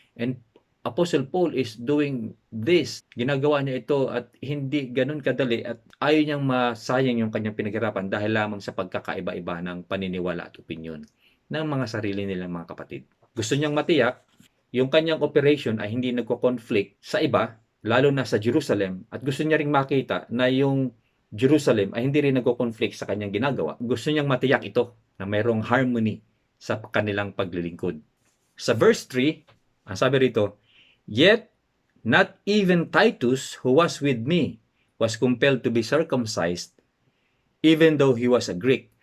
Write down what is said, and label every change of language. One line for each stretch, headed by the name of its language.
English: And Apostle Paul is doing this.
Filipino: Ginagawa niya ito at hindi ganun kadali at ayaw niyang masayang yung kanyang pinaghirapan dahil lamang sa pagkakaiba-iba ng paniniwala at opinion ng mga sarili nilang mga kapatid. Gusto niyang matiyak yung kanyang operation ay hindi nagko-conflict sa iba, lalo na sa Jerusalem, at gusto niya ring makita na yung Jerusalem ay hindi rin nagko-conflict sa kanyang ginagawa. Gusto niyang matiyak ito na mayroong harmony sa kanilang paglilingkod. Sa verse 3, ang sabi rito,
English: yet not even Titus, who was with me, was compelled to be circumcised, even though he was a Greek.